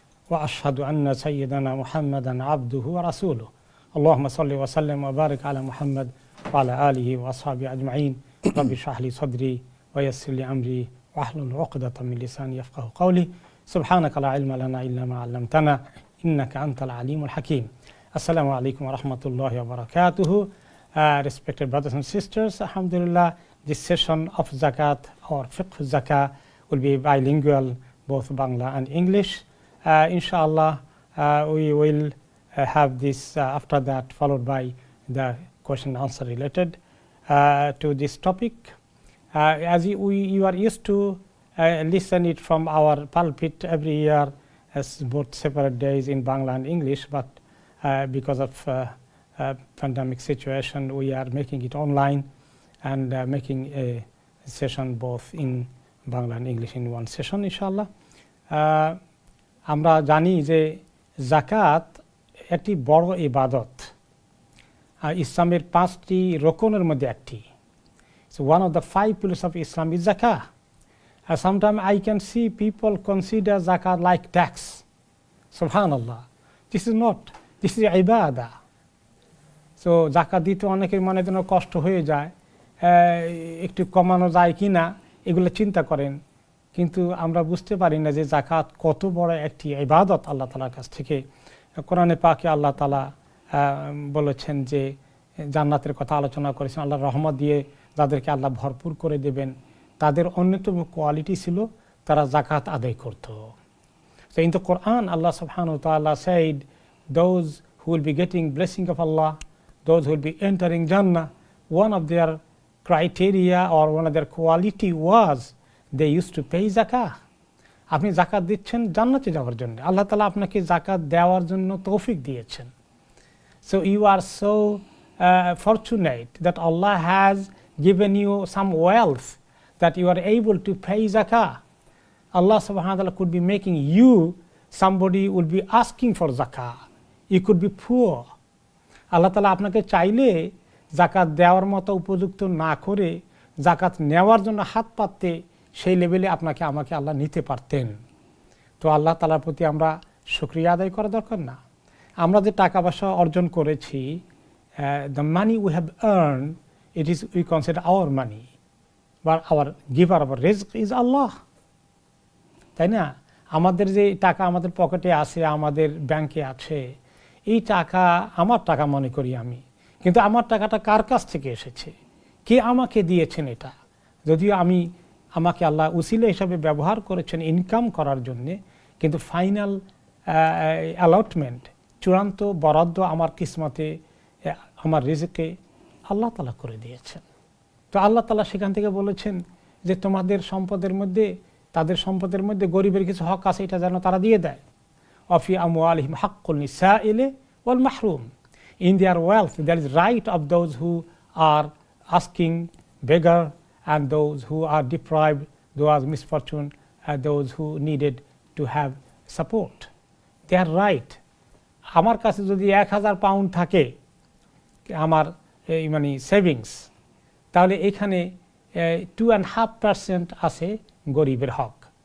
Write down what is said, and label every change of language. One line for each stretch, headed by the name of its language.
Arabic: وأشهد أن سيدنا محمدا عبده ورسوله اللهم صل وسلم وبارك على محمد وعلى آله وأصحابه أجمعين رب اشرح لي صدري ويسر لي أمري واحلل عقدة من لساني يفقهوا قولي سبحانك لا علم لنا إلا ما علمتنا إنك أنت العليم الحكيم. Assalamu alaikum wa rahmatullahi wa barakatuhu.
English: Respected brothers and sisters, alhamdulillah, this session of zakat or fiqh zakah will be bilingual, both Bangla and English. Inshallah, we will have this after that, followed by the question and answer related to this topic. As you are used to listen it from our pulpit every year as both separate days in Bangla and English, but because of pandemic situation, we are making it online and making a session both in Bangla and English in one session, inshallah.
Bangla: আমরা জানি যে জাকাত একটি বড় ইবাদত, ইসলামের 5টি রকনের মধ্যে একটি.
English: So one of the 5 pillars of Islam is zakah. Sometimes I can see people consider zakat like tax. Subhanallah. This is not. This is ibadah.
Bangla: So জাকাত দিতে অনেকের মনে যেন কষ্ট হয়ে যায়, একটু কমানো যায় কিনা এগুলো চিন্তা করেন, কিন্তু আমরা বুঝতে পারি না যে জাকাত কত বড় একটি ইবাদত আল্লাহ তাআলার কাছ থেকে। কোরআনে পাকে আল্লাহ তাআলা বলেছেন যে জান্নাতের কথা আলোচনা করেছেন, আল্লাহর রহমত দিয়ে যাদেরকে আল্লাহ ভরপুর করে দেবেন তাদের অন্যতম কোয়ালিটি ছিল তারা জাকাত আদায় করত।
English: So in the Quran, Allah subhanahu wa ta'ala said, those who will be getting blessing of Allah, those who will be entering Jannah, one of their criteria or one of their quality was they used to pay zakah.
Bangla: আপনি জাকাত দিচ্ছেন জান্নাতে যাওয়ার জন্য, আল্লাহ তাআলা আপনাকে জাকাত দেওয়ার জন্য তৌফিক দিয়েছেন।
English: So you are so fortunate that Allah has given you some wealth that you are able to pay zakah. Allah subhanahu wa ta'ala could be making you somebody will be asking for zakah. You could be poor.
Bangla: আল্লাহ তাআলা আপনাকে চাইলে জাকাত দেওয়ার মতো উপযুক্ত না করে জাকাত নেওয়ার জন্য হাত পাততে সেই লেভেলে আপনাকে আমাকে আল্লাহ নিতে পারতেন। তো আল্লাহ তাআলার প্রতি আমরা শুকরিয়া আদায় করা দরকার না? আমরা যে টাকা পয়সা অর্জন করেছি,
English: the money we have earned, it is we consider our money, but our giver of rizq is Allah,
Bangla: তাই না? আমাদের যে টাকা আমাদের পকেটে আছে, আমাদের ব্যাংকে আছে, এই টাকা আমার টাকা মনে করি আমি, কিন্তু আমার টাকাটা কার কাছ থেকে এসেছে, কে আমাকে দিয়েছেন এটা? যদিও আমাকে আল্লাহ উসিলা হিসাবে ব্যবহার করেছেন ইনকাম করার জন্যে, কিন্তু ফাইনাল অ্যালটমেন্ট, চূড়ান্ত বরাদ্দ আমার কিসমতে, আমার রিজকে আল্লাহ তাআলা করে দিয়েছেন। তো আল্লাহ তাআলা সেখান থেকে বলেছেন যে তোমাদের সম্পদের মধ্যে, তাদের সম্পদের মধ্যে গরিবের কিছু হক আছে, এটা যেন তারা দিয়ে দেয়।
Arabic: অফি আমওয়ালিহিম হাক্কুল নিসাইলি ওয়াল মাহরুম,
English: in their wealth there is right of those who are asking, beggar, and those who are deprived, those misfortune, and those who needed to have support. They are right.
Bangla: আমার কাছে যদি 1000 পাউন্ড থাকে আমার মানে সেভিংস, তাহলে এখানে 2.5% আছে গরিবের হক।